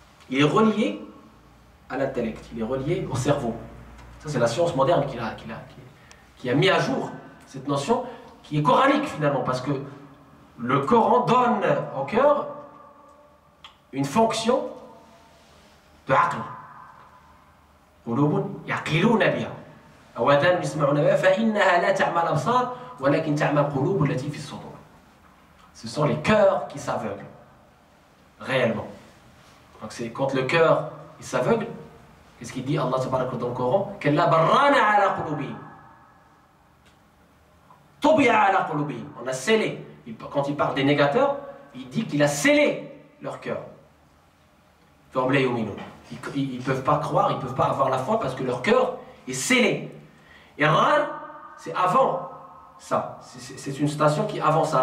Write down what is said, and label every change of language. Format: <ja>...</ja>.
<fr>Il est relié à l'intellect, il est relié au cerveau. Ça, c'est la science moderne qui a mis à jour cette notion qui est coranique finalement, parce que le Coran donne au cœur une fonction de aql.</fr> <ar>قلوب يعقلون بها أودان يسمعون بها فإنها لا تعمى الأبصار ولكن تعمى القلوب التي في الصدور.</ar> <fr>Ce sont les cœurs qui s'aveuglent réellement. Donc c'est quand le cœur il s'aveugle, qu'est-ce qu'il dit Allah tabaraka dans le Coran?</fr> <ar>كلا بران على قلوبهم طبع على قلوبهم.</ar> <fr>On a scellé. Quand il parle des négateurs, il dit qu'il a scellé leur cœur. Ils ne peuvent pas croire, ils ne peuvent pas avoir la foi parce que leur cœur est scellé. Et Ran, c'est avant ça. C'est une station qui est avant ça.</fr>